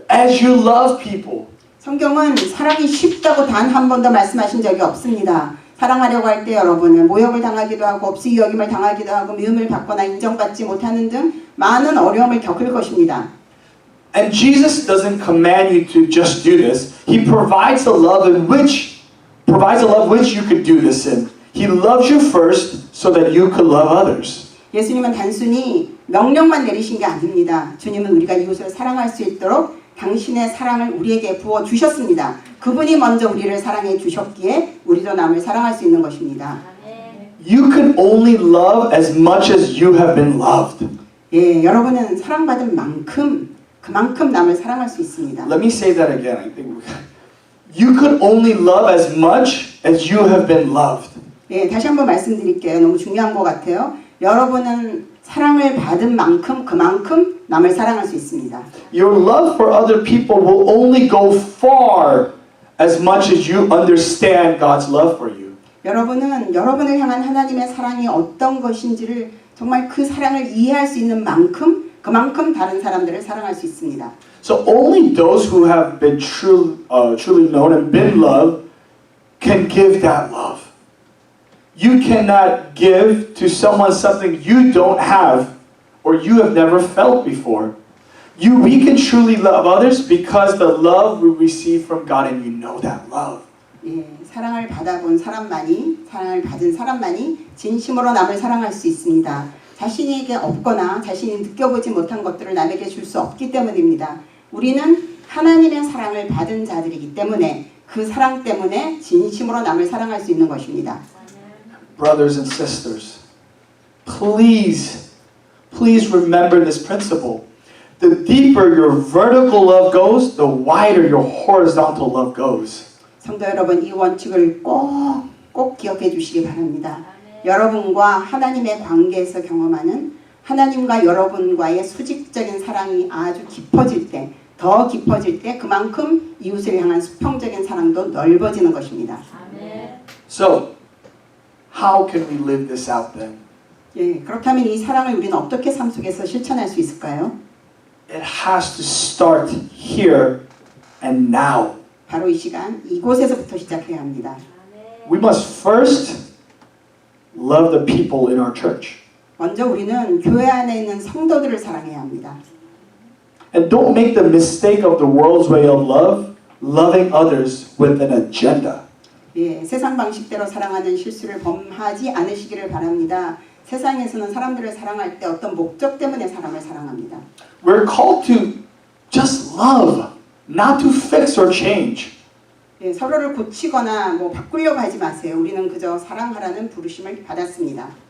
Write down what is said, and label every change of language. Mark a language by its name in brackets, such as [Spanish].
[English] as you love people. [Korean] 성경은 사랑이 쉽다고 단 한 번도 말씀하신 적이 없습니다. 사랑하려고 할 때 여러분은 모욕을 당하기도 하고 없이 여김을 당하기도 하고 미움을 받거나 인정받지 못하는 등 많은 어려움을 겪을 것입니다. [English] And Jesus doesn't command you to just do this. He provides a love which you could do this in. He loves you first so that you could love others. [Korean] 예수님은 단순히 명령만 내리신 게 아닙니다. 주님은 우리가 이웃을 사랑할 수 있도록 당신의 사랑을 우리에게 부어 주셨습니다. 그분이 먼저 우리를 사랑해 주셨기에 우리도 남을 사랑할 수 있는 것입니다. [English] You can only love as much as you have been loved. [Korean] 예, 여러분은 사랑받은 만큼 그만큼 남을 사랑할 수 있습니다. [English] Let me say that again. I think you could only love as much as you have been loved. [Korean] 예, 다시 한번 말씀드릴게요. 너무 중요한 것 같아요. 여러분은 사랑을 받은 만큼 그만큼 남을 사랑할 수 있습니다. [English] Your love for other people will only go far as much as you understand God's love for you. [Korean] 여러분은 여러분을 향한 하나님의 사랑이 어떤 것인지를 정말 그 사랑을 이해할 수 있는 만큼 그만큼 다른 사람들을 사랑할 수 있습니다. [English] So only those who have been truly known and been loved can give that love. You cannot give to someone something you don't have or you have never felt before. We can truly love others because the love we receive from God and you know that love. [Korean] 예, 사랑을 받아본 사람만이, 사랑을 받은 사람만이 진심으로 남을 사랑할 수 있습니다. 자신에게 없거나 자신이 느껴보지 못한 것들을 남에게 줄 수 없기 때문입니다. 우리는 하나님의 사랑을 받은 자들이기 때문에 그 사랑 때문에 진심으로 남을 사랑할 수 있는 것입니다. [English] Brothers and sisters, please remember this principle. The deeper your vertical love goes, the wider your horizontal love goes. [Korean] 성도 여러분, 이 원칙을 꼭 기억해 주시기 바랍니다. 여러분과 하나님의 관계에서 경험하는 하나님과 여러분과의 수직적인 사랑이 아주 깊어질 때, 더 깊어질 때 그만큼 이웃을 향한 수평적인 사랑도 넓어지는 것입니다. [English] So, how can we live this out then? [Korean] 예, 그렇다면 이 사랑을 우리는 어떻게 삶 속에서 실천할 수 있을까요? [English] It has to start here and now. [Korean] 바로 이 시간 이곳에서부터 시작해야 합니다. [English] We must first love the people in our church. [Korean] 먼저 우리는 교회 안에 있는 성도들을 사랑해야 합니다. [English] And don't make the mistake of the world's way of love, loving others with an agenda. [Korean] 예, 세상 방식대로 사랑하는 실수를 범하지 않으시기를 바랍니다. 세상에서는 사람들을 사랑할 때 어떤 목적 때문에 사람을 사랑합니다. [English] We're called to just love, not to fix or change. [Korean] 예, 서로를 고치거나 뭐 바꾸려고 하지 마세요. 우리는 그저 사랑하라는 부르심을 받았습니다.